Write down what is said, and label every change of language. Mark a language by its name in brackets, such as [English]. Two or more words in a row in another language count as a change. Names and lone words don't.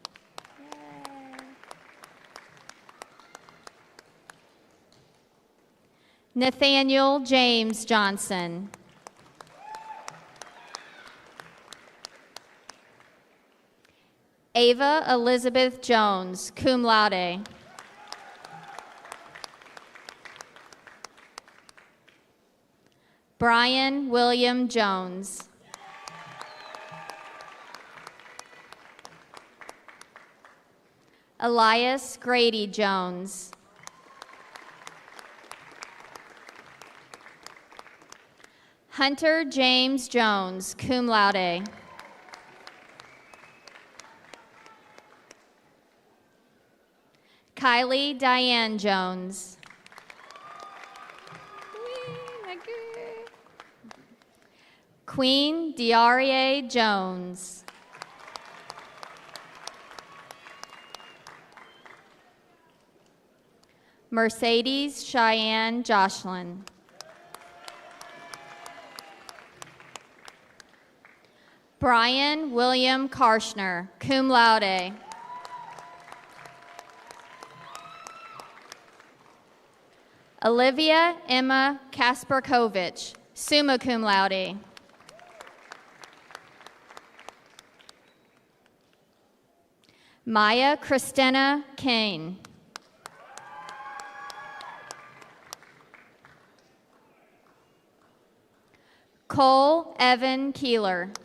[English] Nathaniel James Johnson. Ava Elizabeth Jones, [Latin] cum laude. [English] Brian William Jones. Elias Grady Jones. Hunter James Jones, [Latin] cum laude. [English] Kylie Diane Jones. Queen Diarie Jones. Mercedes Cheyenne Jocelyn. Brian William Karshner, [Latin] cum laude. [English] Olivia Emma Kasperkovich, [Latin] summa cum laude. [English] Maya Christina Kane. Cole Evan Keeler.